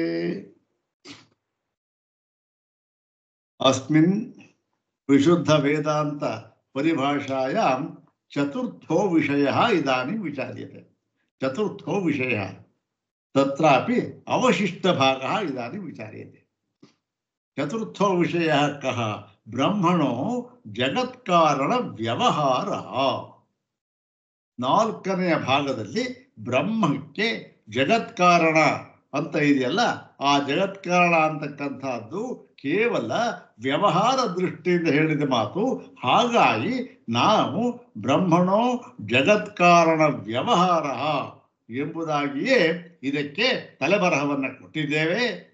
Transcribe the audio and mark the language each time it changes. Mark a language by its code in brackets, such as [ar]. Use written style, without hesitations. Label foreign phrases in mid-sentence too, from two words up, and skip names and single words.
[sa] अस्मिन् विशुद्ध वेदांत परिभाषायां चतुर्थो विषयः इदानीं विचार्यते। चतुर्थो विषयः तत्रापि अवशिष्टभागः इदानीं विचार्यते। चतुर्थो विषयः कः? ब्रह्मणो जगत्कारण व्यवहारः। [kn] ನಾಲ್ಕನೆಯ ಭಾಗದಲ್ಲಿ ಬ್ರಹ್ಮಕ್ಕೆ ಜಗತ್ಕಾರಣ ಅಂತ ಇದೆಯಲ್ಲ, ಆ ಜಗತ್ಕಾರಣ ಅಂತಕ್ಕಂಥದ್ದು ಕೇವಲ ವ್ಯವಹಾರ ದೃಷ್ಟಿಯಿಂದ ಹೇಳಿದ ಮಾತು. ಹಾಗಾಗಿ ನಾವು [sa] ಬ್ರಹ್ಮಣೋ ಜಗತ್ಕಾರಣ ವ್ಯವಹಾರ [kn] ಎಂಬುದಾಗಿಯೇ ಇದಕ್ಕೆ ತಲೆಬರಹವನ್ನು ಕೊಟ್ಟಿದ್ದೇವೆ.